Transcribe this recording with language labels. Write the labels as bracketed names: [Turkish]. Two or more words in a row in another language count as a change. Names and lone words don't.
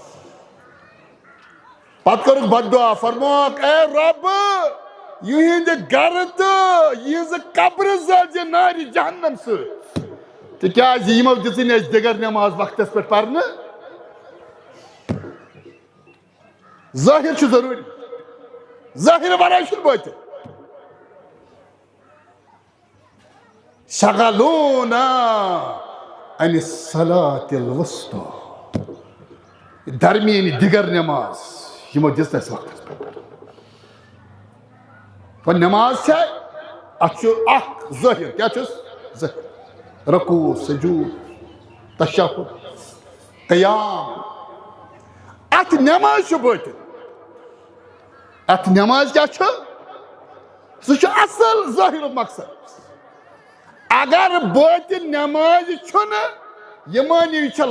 [Kashmiri] پتہٕ کوٚرُکھ بد دعا فرماکھ اے رۄب یِہنٛدِ گرٕ تہٕ یِہنٛزٕ قبرٕ زٲلزِ نارِ جہنم سۭتۍ تِکیٛازِ یِمو دِژٕے نہٕ اسہِ دِگر نماز وقتس پٮ۪ٹھ پرنہٕ ظٲہِر چھُ ضروٗری ظٲہِر ورٲے چھُنہٕ بٲطِن [Arabic] شغلونا عن الصلاة الوسطى [Kashmiri] درمیٲنی دِگر نماز یِمو دِژ نہٕ اسہِ وقتس پٮ۪ٹھ وۄنۍ نماز چھےٚ اتھ چھُ اکھ ظٲہِر کیٛاہ چھُس ظٲہِر رکوع سجوٗد تشہُد قیام اتھ نماز چھُ بٲطِن اتھ نماز کیٛاہ چھُ سُہ چھُ اصل ظٲہِرُک مقصد اگر بٲطِن نماز چھُنہٕ یہِ مٲنِو یہِ چھےٚ